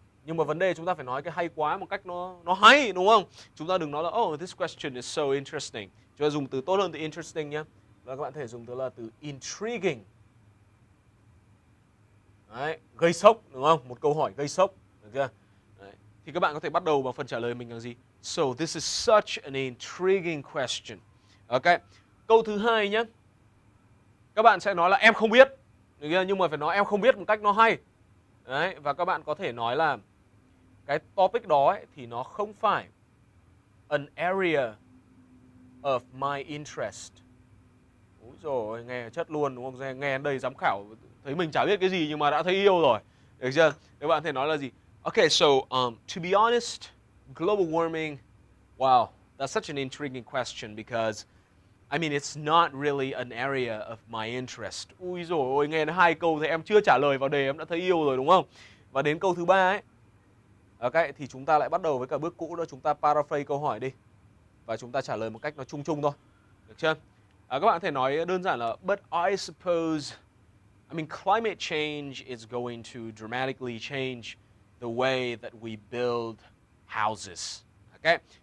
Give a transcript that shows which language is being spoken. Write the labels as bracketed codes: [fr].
[vi] Nhưng mà vấn đề chúng ta phải nói cái hay quá một cách nó hay, đúng không? Chúng ta đừng nói là oh, this question is so interesting. Chúng ta dùng từ tốt hơn từ interesting nhé. Và các bạn có thể dùng từ là từ intriguing. Đấy, gây sốc, đúng không? Một câu hỏi gây sốc, được chưa? Đấy. Thì các bạn có thể bắt đầu bằng phần trả lời mình là gì? [en] So this is such an intriguing question. [vi] Ok. Câu thứ hai nhé. Các bạn sẽ nói là em không biết, được chưa? Nhưng mà phải nói em không biết một cách nó hay. Đấy, và các bạn có thể nói là cái topic đó ấy, thì nó không phải an area of my interest. Úi dồi, nghe chất luôn, đúng không? Nghe đây giám khảo thấy mình chả biết cái gì nhưng mà đã thấy yêu rồi. Được chưa? Các bạn có thể nói là gì? [en] Okay, so to be honest, global warming, wow, that's such an intriguing question because I mean it's not really an area of my interest. [vi] Ui dồi ôi, nghe nó hai câu thì em chưa trả lời vào đề em đã thấy yêu rồi, đúng không? Và đến câu thứ ba ấy, ok, thì chúng ta lại bắt đầu với cả bước cũ đó, chúng ta paraphrase câu hỏi đi. Và chúng ta trả lời một cách nó chung chung thôi. [en] Được chưa? Các bạn có thể nói đơn giản là but I suppose, I mean climate change is going to dramatically change the way that we build houses. Okay?